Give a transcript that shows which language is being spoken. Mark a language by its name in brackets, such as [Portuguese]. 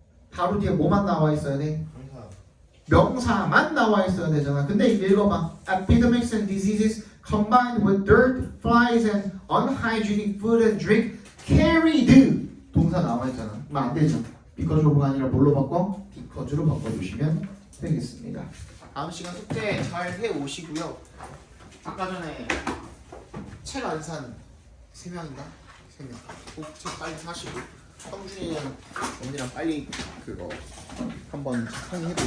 [Korean] 바로 뒤에 뭐만 나와 있어야 돼? 항상 명사만 나와 있어야 되잖아. 근데 이거 읽어봐. [English] Epidemics and diseases combined with dirt, flies, and unhygienic food and drink carried [Korean] 동사 나와 있잖아. 그럼 안 되죠. because of가 아니라 뭘로 바꿔? because로 바꿔주시면 되겠습니다. 다음 시간 숙제 잘 해오시고요. 아까 전에 책 안 산 3명인가? 3명. 꼭 책 빨리 사시고 성준이는 언니랑 빨리 그거 한번 상의해보시죠.